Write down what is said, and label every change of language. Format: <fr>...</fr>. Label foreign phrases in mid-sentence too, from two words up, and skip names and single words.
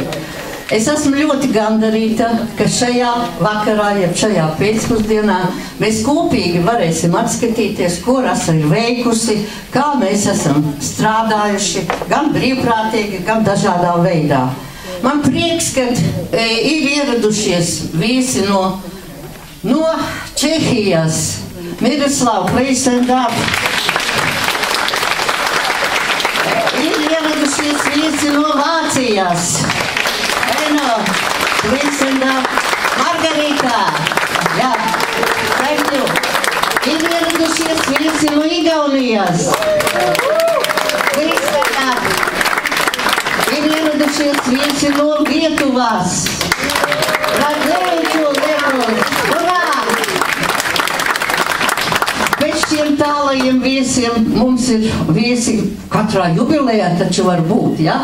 <lv>Es esmu ļoti gandarīta, ka šajā vakarā, jeb šajā pēcpusdienā mēs kopīgi varēsim atskatīties, ko rasa ir veikusi, kā mēs esam strādājuši, gan brīvprātīgi, gan dažādā veidā. Man prieks, ka ir ieradušies viesi no Čehijas. Miroslav,</lv> <en>please stand up.</en> <lv>Ir ieradušies viesi no Vācijas.</lv> <en>Eno, please stand up. Margarita. Jā, thank you.</en> <lv>Ir ieradušies viesi no Igaunijas.</lv> <en>Please stand up.</en> <lv>Ir ieradušies viesi no Lietuvas. Radēju, Lietuvas. Urā! Pēc šiem tālajiem viesiem mums ir viesi katrā jubilejā, taču var būt, ja?</lv>